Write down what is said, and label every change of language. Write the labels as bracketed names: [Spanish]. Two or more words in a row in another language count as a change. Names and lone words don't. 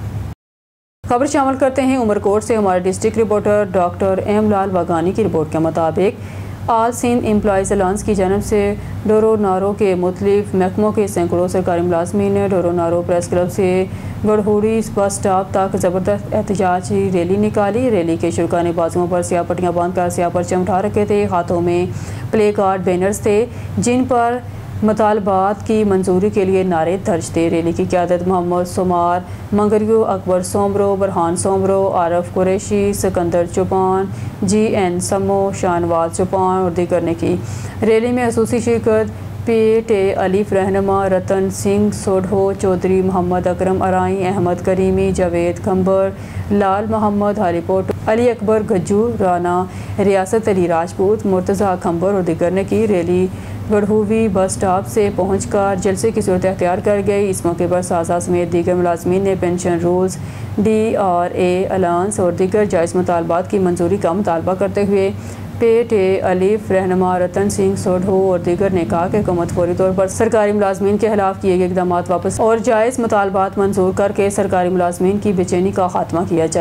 [Urdu] خبر شامل کرتے ہیں عمرکوٹ سے۔ ہمارے [English] district reporter [Urdu] ڈاکٹر ایم لال واگھانی کی رپورٹ کے مطابق آل سندھ ایمپلائیز الائنس کی جانب سے ڈورو نارو کے مختلف محکموں کے سینکڑوں سرکاری ملازمین نے ڈورو نارو پریس کلب سے گڑھوڑی بس اسٹاپ تک زبردست احتجاجی ریلی نکالی. ریلی کے شرا نے بازوؤں پر سیاہ پٹیاں باندھ کر سیاہ پرچم اٹھا رکھے تھے. ہاتھوں میں [English] play card, [Urdu] بینرز تھے جن پر مطالبات کی منظوری کے لیے نعرے درج تھے. ریلی کی قیادت محمد سومار منگریو، اکبر سومرو، برہان سومرو, عارف قریشی، سکندر چوپان، GN سمو، شاہنواز چوپان اور دیگر نے کی. ریلی میں خصوصی شرکت PTA الیف رہنما، رتن سنگھ سوڈھو، چودھری محمد اکرم ارائی، احمد کریمی، جاوید کھمبر، لال محمد ہالیپوٹ، علی اکبر گجو، رانا ریاست علی راجپوت، مرتضیٰ کھمبر اور دیگر نے کی. ریلی گڑھوی بس اسٹاپ سے پہنچ کر جلسے کی صورت اختیار کر گئی. اس موقع پر ساجا سمیت دیگر ملازمین نے [English] pension rules, DRA allowance [Urdu] اور دیگر جائز مطالبات کی منظوری کا مطالبہ کرتے ہوئے PTA الیف رہنما، رتن سنگھ سوڈھو اور دیگر نے کہا کہ حکومت فوری طور پر سرکاری ملازمین کے خلاف کیے گئے اقدام واپس اور جائز مطالبات منظور کر کے سرکاری ملازمین کی بے چینی کا خاتمہ کیا جائے.